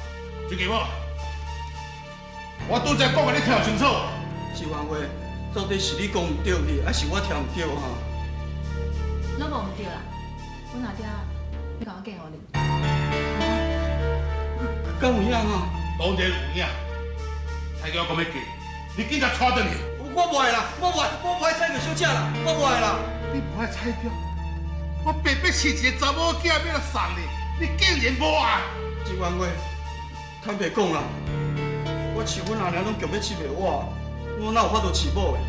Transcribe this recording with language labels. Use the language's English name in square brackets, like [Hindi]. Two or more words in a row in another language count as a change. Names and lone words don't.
[Min Nan Chinese] 水家母，我拄则讲个，你听清楚。金管委，到底是你讲唔对去，还是我听唔对哈？拢无唔对啦，阮阿爹要甲我嫁予你。敢有影哈？当然有影。蔡玉讲要嫁，你紧甲带转去。我不爱啦，我不爱蔡玉小姐啦，我不爱啦。你不爱蔡玉？我白白饲一个查某囝要来送你，你竟然无爱？金管委，坦白讲啦，我饲阮阿娘拢强要饲袂我，我哪有法度饲某的？